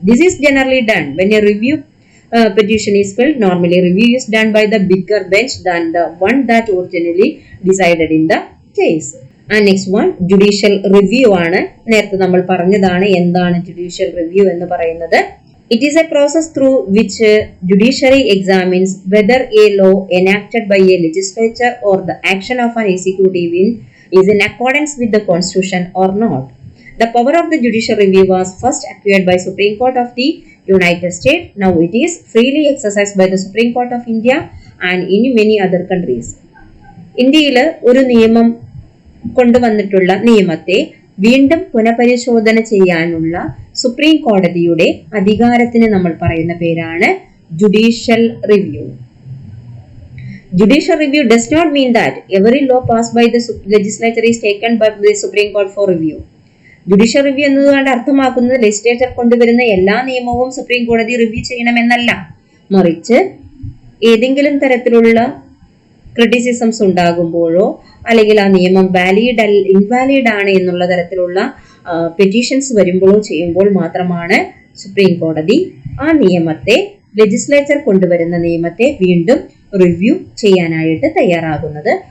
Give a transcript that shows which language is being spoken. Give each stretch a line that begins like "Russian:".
English: This is generally done when a review petition is filed. Normally review is done by the bigger bench than the one that originally decided in the case. And next one, judicial review ആണ്.
Malayalam: നേരത്തെ നമ്മൾ പറഞ്ഞതാണ് എന്താണ് judicial review എന്ന് പറയുന്നത്.
English: It is a process through which judiciary examines whether a law enacted by a legislature or the action of an executive is in accordance with the Constitution or not. The power of the judicial review was first acquired by Supreme Court of the United States. Now it is freely exercised by the Supreme Court of India and in many other countries.
Malayalam: ഇന്ത്യയിൽ ഒരു നിയമം കൊണ്ടുവന്നിട്ടുള്ള നിയമത്തെ വീണ്ടും പുനഃപരിശോധന ചെയ്യാനുള്ള supreme കോടതിയുടെ അധികാരത്തിന് നമ്മൾ പറയുന്ന പേരാണ് judicial review.
English: Judicial review does not mean that every law passed by the legislature is taken by the Supreme Court for review.
Malayalam: Judicial review എന്നതുകൊണ്ട് അർത്ഥമാക്കുന്നത് ലെജിസ്ലേച്ചർ കൊണ്ടുവരുന്ന എല്ലാ നിയമവും സുപ്രീം കോടതി റിവ്യൂ ചെയ്യണമെന്നല്ല. മറിച്ച് ഏതെങ്കിലും തരത്തിലുള്ള ക്രിറ്റിസിസംസ് ഉണ്ടാകുമ്പോഴോ അല്ലെങ്കിൽ ആ നിയമം ഇൻവാലിഡ് ആണ് എന്നുള്ള തരത്തിലുള്ള പെറ്റീഷൻസ് വരുമ്പോഴോ ചെയ്യുമ്പോൾ മാത്രമാണ് സുപ്രീം കോടതി ആ നിയമത്തെ ലെജിസ്ലേച്ചർ കൊണ്ടുവരുന്ന നിയമത്തെ വീണ്ടും റിവ്യൂ ചെയ്യാനായിട്ട് തയ്യാറാകുന്നത്.